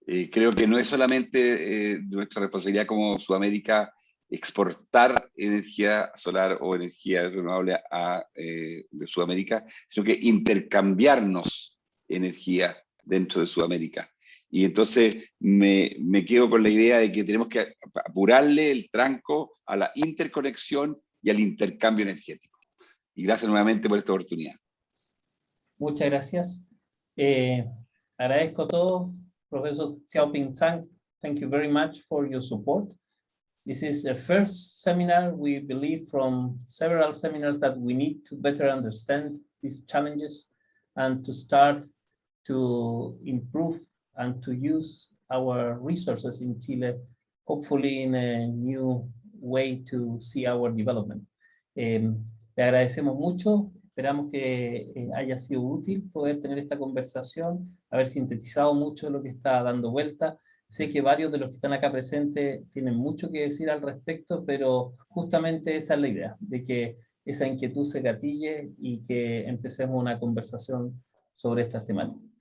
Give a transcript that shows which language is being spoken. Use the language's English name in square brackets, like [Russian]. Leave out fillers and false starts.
[Spanish] Creo que no es solamente nuestra responsabilidad como Sudamérica exportar energía solar o energía renovable de Sudamérica, sino que intercambiarnos energía dentro de Sudamérica. Y entonces me quedo con la idea de que tenemos que apurarle el tranco a la interconexión y al intercambio energético. Y gracias nuevamente por esta oportunidad. Muchas gracias. Agradezco a todos [English] Professor Xiaoping Zhang, thank you very much for your support. This is the first seminar, we believe, from several seminars that we need to better understand these challenges and to start to improve and to use our resources in Chile, hopefully in a new way to see our development. [Spanish] Le agradecemos mucho, esperamos que haya sido útil poder tener esta conversación, haber sintetizado mucho lo que está dando vuelta. Sé que varios de los que están acá presentes tienen mucho que decir al respecto, pero justamente esa es la idea, de que esa inquietud se gatille y que empecemos una conversación sobre estas temáticas.